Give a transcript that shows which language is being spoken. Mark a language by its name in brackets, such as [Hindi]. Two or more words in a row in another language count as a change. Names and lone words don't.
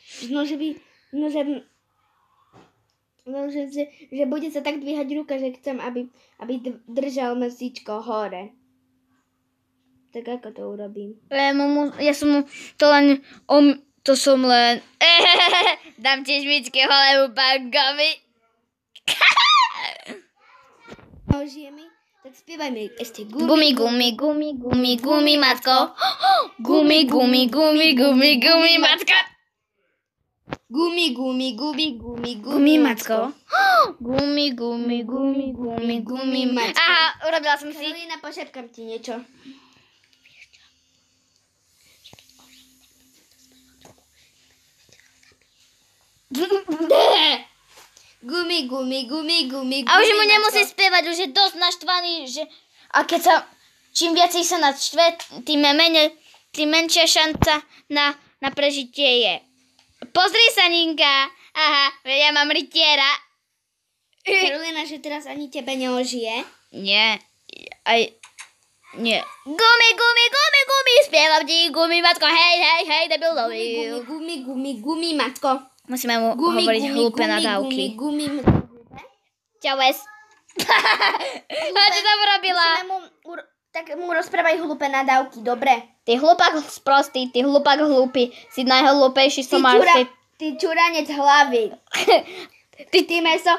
[Slovak] Že bude sa tak dvíhať ruka, že chcem, aby držal mesíčko hore. Tak ako to urobím? Ja som mu to len... To som len... Dám ti šmičky holému pankovi. Žijeme, tak spievajme ešte Gumi, gumi, gumi, gumi, gumi, matko. Gumi, gumi, gumi, gumi, gumi, matko. Gumi, gumi, gumi, gumi, Gumi, matko. Gumi, gumi, gumi, gumi, gumi, matko. Aha, urobila som si. Karolína, pošepkám ti niečo. Gumi, gumi, gumi, gumi, A už mu gumi, nemusí matko. spievať, už je dosť naštvaný, že... A keď sa... Čím viacej sa naštve, tým menšia šanca na prežitie je. Pozri sa, Ninka. Aha, ja mám rytiera. Karolína, že teraz ani tebe neožije. Nie. Aj... Nie. Gumi, gumi, gumi, gumi, spievam ti, gumi, matko, hej, hej, hej, debil, Gumi, gumi, gumi, gumi, matko. Musíme mu hovoriť hlúpe nadávky. Gumi, Čau, Wes. A čo tam robila? Tak mu rozprávaj hlúpe nadávky, dobre? Ty hlupák sprostý, ty hlupák hlúpy, si najhlúpejší somárskej. Ty čuranec hlavy. Ty meso,